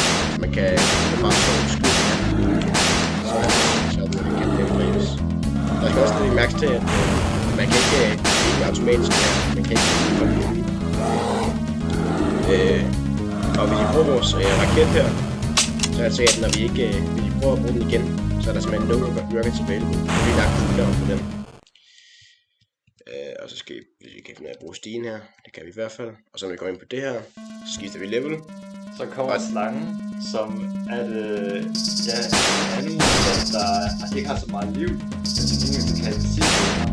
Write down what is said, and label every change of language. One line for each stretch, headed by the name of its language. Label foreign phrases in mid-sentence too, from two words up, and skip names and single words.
Danish: Man kan bare skyde den. Så den kan dræbes. Der skal også lige mærke til, at man kan ikke automatisk. Man kan ikke og hvis vi bruger vores raket her, så er det sikkert, at når hvis vi prøver at bruge den igen, så er der simpelthen
English: no rockets available.
Danish: Så vi lagt cooldown på den. Og så skal vi, hvis vi kan finde ud af at bruge stigen her, det kan vi i hvert fald. Og så når vi går ind på det her, så skifter vi level. Så kommer slangen, som er en anden modstand, der ikke har så meget liv, men til gengæld kan det sige det.